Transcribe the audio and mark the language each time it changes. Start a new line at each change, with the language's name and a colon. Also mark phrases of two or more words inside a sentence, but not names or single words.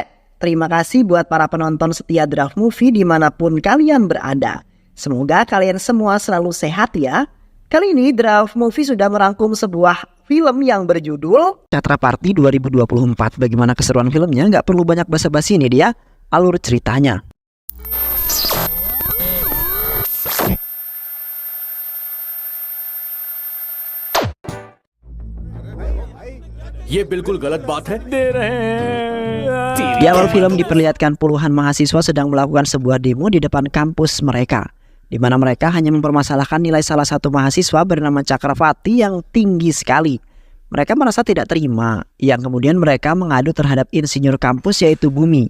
Indonesian: Terima kasih buat para penonton setia Draft Movie dimanapun kalian berada. Semoga kalian semua selalu sehat ya. Kali ini Draft Movie sudah merangkum sebuah film yang berjudul Chakraparty 2024. Bagaimana keseruan filmnya? Nggak perlu banyak basa-basi, ini dia alur ceritanya.
Hindi: ये बिल्कुल गलत बात है दे रहे हैं।
Indonesian: Di awal film diperlihatkan puluhan mahasiswa sedang melakukan sebuah demo di depan kampus mereka, di mana mereka hanya mempermasalahkan nilai salah satu mahasiswa bernama Chakravarti yang tinggi sekali. Mereka merasa tidak terima, yang kemudian mereka mengadu terhadap insinyur kampus yaitu Bumi.